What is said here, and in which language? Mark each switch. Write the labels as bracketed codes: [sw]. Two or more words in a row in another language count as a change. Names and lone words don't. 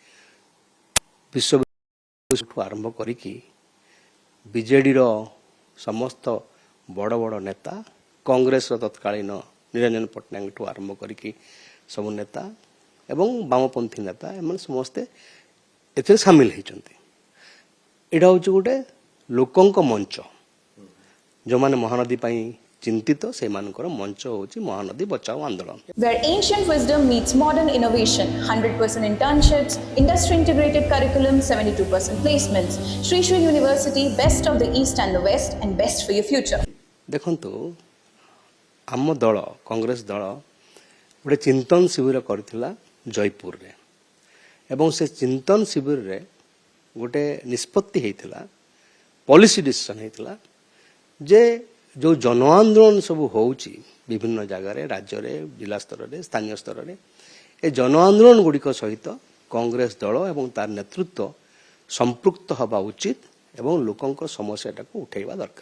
[or] ବିଶ୍ୱଠୁ ଆରମ୍ଭ କରିକି ବିଜେଡିର ସମସ୍ତ ବଡ଼ ବଡ଼ ନେତା, କଂଗ୍ରେସର ତତ୍କାଳୀନ ନିରଞ୍ଜନ ପଟ୍ଟନାୟକଠୁ ଆରମ୍ଭ କରିକି ସବୁ ନେତା ଏବଂ ବାମପନ୍ଥୀ ନେତା, ଏମାନେ ସମସ୍ତେ ଏଥିରେ ସାମିଲ ହୋଇଛନ୍ତି। ଏଇଟା ହେଉଛି ଗୋଟେ ଲୋକଙ୍କ ମଞ୍ଚ। ଯେଉଁମାନେ ମହାନଦୀ ପାଇଁ ଚିନ୍ତିତ ସେମାନଙ୍କର ମଞ୍ଚ ହେଉଛି ମହାନଦୀ ବଚାଓ ଆନ୍ଦୋଳନ। [en] Where ancient wisdom meets modern innovation, 100% internships, industry integrated curriculum, 72% placements. Shri Shri University, best of the East and the West and best for your future. [or] ଦେଖନ୍ତୁ, ଆମ ଦଳ କଂଗ୍ରେସ ଦଳ ଗୋଟେ ଚିନ୍ତନ ଶିବିର କରିଥିଲା ଜୟପୁରରେ ଏବଂ ସେ ଚିନ୍ତନ ଶିବିରରେ ଗୋଟେ ନିଷ୍ପତ୍ତି ହେଇଥିଲା, [en] policy decision [or] ହେଇଥିଲା ଯେ ଯେଉଁ ଜନ ଆନ୍ଦୋଳନ ସବୁ ହେଉଛି ବିଭିନ୍ନ ଜାଗାରେ, ରାଜ୍ୟରେ, ଜିଲ୍ଲା ସ୍ତରରେ, ସ୍ଥାନୀୟ ସ୍ତରରେ, ଏ ଜନ ଆନ୍ଦୋଳନ ଗୁଡ଼ିକ ସହିତ କଂଗ୍ରେସ ଦଳ ଏବଂ ତାର ନେତୃତ୍ୱ ସମ୍ପୃକ୍ତ ହେବା ଉଚିତ ଏବଂ ଲୋକଙ୍କ ସମସ୍ୟାଟାକୁ ଉଠାଇବା ଦରକାର।